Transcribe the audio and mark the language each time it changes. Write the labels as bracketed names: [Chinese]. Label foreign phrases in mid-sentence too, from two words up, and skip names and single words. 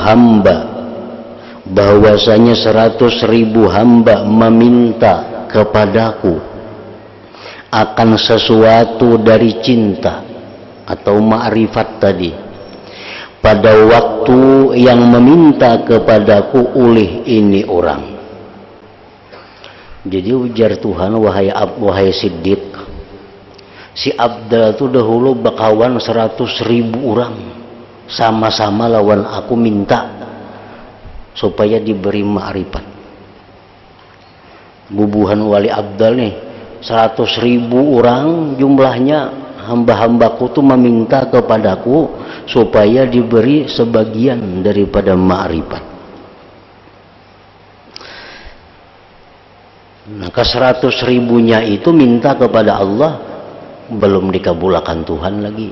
[Indonesian] hamba meminta kepadaku akan sesuatu dari cinta atau ma'rifat tadi, pada waktu yang meminta kepadaku oleh ini orang. Jadi ujar Tuhan, wahai sidik, [Banjar] si abdal itu dahulu bakawan 100.000 orang, sama-sama lawan aku minta supaya diberi ma'rifat. Bubuhan wali abdal nih 100.000 orang jumlahnya, hamba-hambaku tuh meminta kepadaku supaya diberi sebagian daripada ma'rifat. [Indonesian] Maka 100.000-nya itu minta kepada Allah, belum dikabulkan Tuhan lagi.